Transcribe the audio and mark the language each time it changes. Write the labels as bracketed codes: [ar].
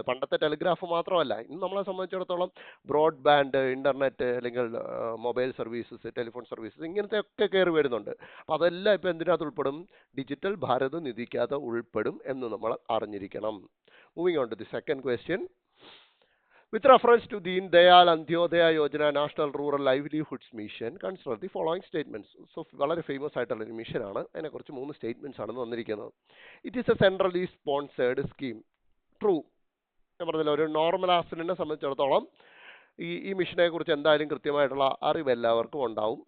[ml] പണ്ടത്തെ ടെലിഗ്രാഫ് മാത്രമല്ല, ഇന്ന് നമ്മളെ സംബന്ധിച്ചിടത്തോളം ബ്രോഡ്ബാൻഡ്, ഇൻ്റർനെറ്റ് അല്ലെങ്കിൽ മൊബൈൽ സർവീസസ്, ടെലിഫോൺ സർവീസസ്, ഇങ്ങനത്തെ ഒക്കെ കയറി വരുന്നുണ്ട്. അപ്പോൾ അതെല്ലാം ഇപ്പോൾ എന്തിനകത്ത് ഉൾപ്പെടും? ഡിജിറ്റൽ ഭാരത് നിധിക്കകത്ത് ഉൾപ്പെടും എന്ന് നമ്മൾ അറിഞ്ഞിരിക്കണം. [en] Moving on to the second question, With reference to Deen Dayal Antyodaya Yojana National Rural Livelihoods Mission, consider the following statements. [ml] So, വളരെ ഫേമസ് ആയിട്ടുള്ള ഒരു മിഷൻ ആണ്. അതിനെക്കുറിച്ച് 3 സ്റ്റേറ്റ്മെന്റ്സ് ആണ് വന്നിരിക്കുന്നത്. [en] It is a centrally sponsored scheme. [ml] True. ഞാൻ പറഞ്ഞല്ലോ, ഒരു നോർമൽ ആസിനെ സംബന്ധിച്ചിടത്തോളം ഈ മിഷനെ കുറിച്ച് എന്തായാലും കൃത്യമായിട്ടുള്ള അറിവ് എല്ലാവർക്കും ഉണ്ടാവും.